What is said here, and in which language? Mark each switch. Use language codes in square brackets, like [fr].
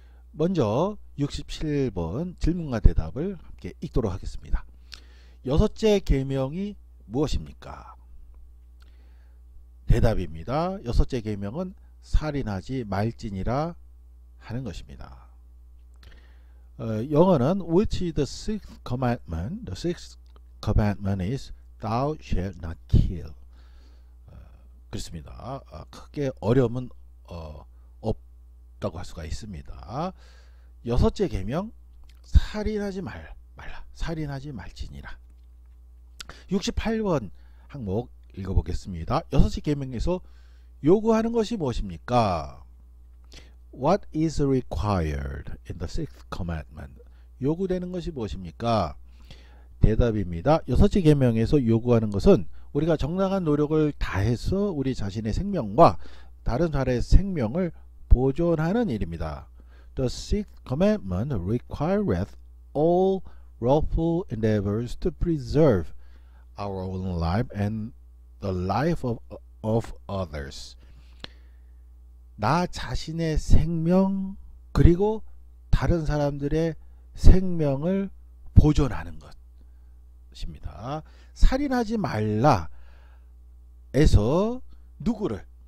[ko] 먼저 67번 질문과 대답을 함께 읽도록 하겠습니다. 여섯째 계명이 무엇입니까? 대답입니다. 여섯째 계명은 살인하지 말지니라 하는 것입니다. 영어는 [en] which is the sixth commandment? The sixth commandment is thou shalt not kill. [ko] 그렇습니다. 크게 어려움은 없다고 할 수가 있습니다. 여섯째 계명 살인하지 말라. 살인하지 말지니라. 68번 항목 읽어보겠습니다. 여섯째 계명에서 요구하는 것이 무엇입니까? [en] What is required in the sixth commandment? [ko] 요구되는 것이 무엇입니까? 대답입니다. 여섯째 계명에서 요구하는 것은 우리가 정당한 노력을 다해서 우리 자신의 생명과 다른 사람의 생명을 보존하는 일입니다. [en] The sixth commandment requireth all lawful endeavors to preserve our own life and the life of others. [ko] 나 자신의 생명 그리고 다른 사람들의 생명을 보존하는 것입니다. 살인하지 말라 에서 누구를?